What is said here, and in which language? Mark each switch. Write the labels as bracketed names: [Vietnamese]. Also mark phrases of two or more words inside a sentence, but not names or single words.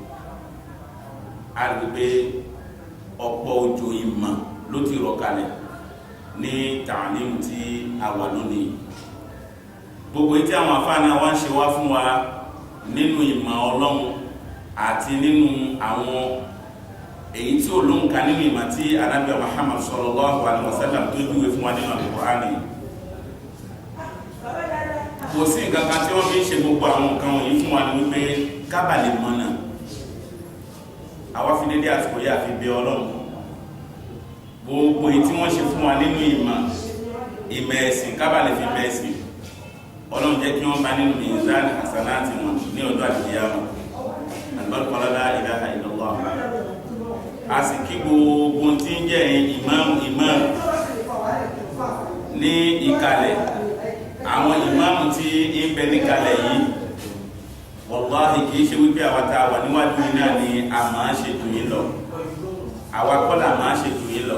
[Yoruba] A rí pé ọ̀pọ̀ òjò ìmọ̀ ló ti rọ̀ kalẹ̀ ní tààlímù tí a wà lónìí. Gbogbo tí àwọn àfáàní wa ń ṣe wá fún wa nínú ìmọ̀ Ọlọ́run àti nínú àwọn èyí tí ó lóhùn ká nínú ìmọ̀ tí Ànábì Muhammad [Arabic] صلى الله عليه وسلم [Yoruba] tó júwe fún wa nínú Al-Qur'ani. Kò sí nǹkan kan tí wọ́n fi ń ṣe gbogbo àwọn nǹkan wọ̀nyí fún wa ní wípé kábàlẹ̀ mọ́nà. Àwa fi dédé àsìkò yà fi bẹ Ọlọ́run gbogbo èyí tí wọ́n ṣe fún wa nínú ìmọ̀ ẹ̀sìn kábàlẹ̀ fi bẹ̀ ẹ̀sìn Ọlọ́run jẹ́ kí wọ́n bá nínú [Arabic] ميزان حسنات [Yoruba] wọn ní ọjọ́ àlùkìyámà. [Arabic] البركة لا إله إلا الله. [Yoruba] A sì kí gbogbo tí ń jẹ́ ìmáàmù ní ìkàlẹ̀ àwọn ìmáàmù tí ń bẹ níkàlẹ̀ yìí wallahi kìí ṣe wípé àwátá wà níwájú iná ni a máa ṣe tù yín lọ, àwa kọ́ là máa ṣe tù yín lọ.